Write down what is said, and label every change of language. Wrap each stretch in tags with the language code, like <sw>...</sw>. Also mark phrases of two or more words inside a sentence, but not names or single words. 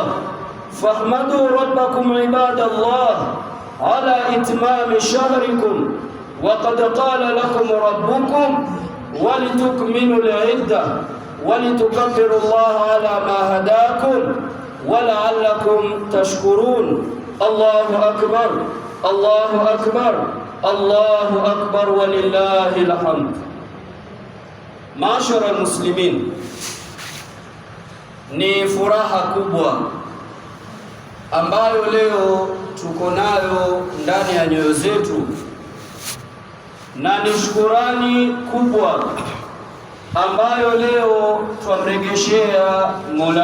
<ar>فاحمدوا ربكم عباد الله على إتمام شهركم، وقد قال لكم ربكم ولتكملوا العدة ولتكبروا الله على ما هداكم ولعلكم تشكرون. الله أكبر، الله أكبر، الله أكبر، ولله الحمد. معشر المسلمين,</ar> <sw>ni furaha kubwa ambayo leo tuko nayo ndani ya nyoyo zetu, na ni shukurani kubwa ambayo leo twamregeshea Mola</sw>